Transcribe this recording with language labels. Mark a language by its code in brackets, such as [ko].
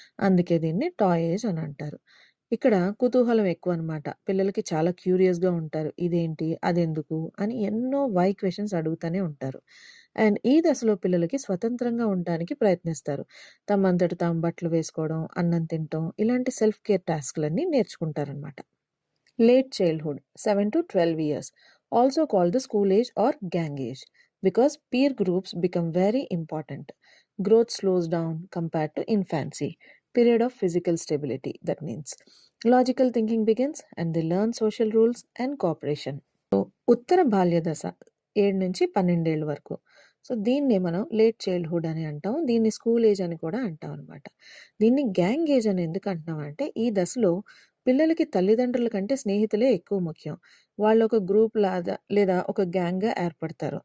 [te] అందుకే దీన్ని toy age అని అంటారు. ఇక్కడ కుతూహలం ఎక్కువనమాట. పిల్లలకి చాలా క్యూరియస్‌గా ఉంటారు. ఇదేంటి? అదెందుకు? అని ఎన్నో వై క్వెషన్స్ అడుగుతానే ఉంటారు. అండ్ ఈ దశలో పిల్లలకి స్వతంత్రంగా ఉండడానికి ప్రయత్నిస్తారు. తమంతట తాము బట్టలు వేసుకోవడం, అన్నం తినటం ఇలాంటి self care టాస్క్‌లన్నీ నేర్చుకుంటారనమాట. [en] Late childhood 7 to 12 years, also called the school age or gang age, because peer groups become very important. Growth slows down compared to infancy. Period of physical stability, that means. Logical thinking begins and they learn social rules and cooperation. [te] So, ఉత్తర బాల్య దశ 7 నుంచి 12 ఏళ్ళ వరకు. So, దీన్నే మనం late childhood అని అంటాం. దీన్ని స్కూల్ ఏజ్ అని కూడా అంటాం అనమాట. దీన్ని గ్యాంగ్ ఏజ్ అని ఎందుకు అంటున్నామంటే, ఈ దశలో పిల్లలకి తల్లిదండ్రుల కంటే స్నేహితులే ఎక్కువ ముఖ్యం. వాళ్ళు ఒక గ్రూప్ లేదా ఒక గ్యాంగ్‌గా ఏర్పడతారు.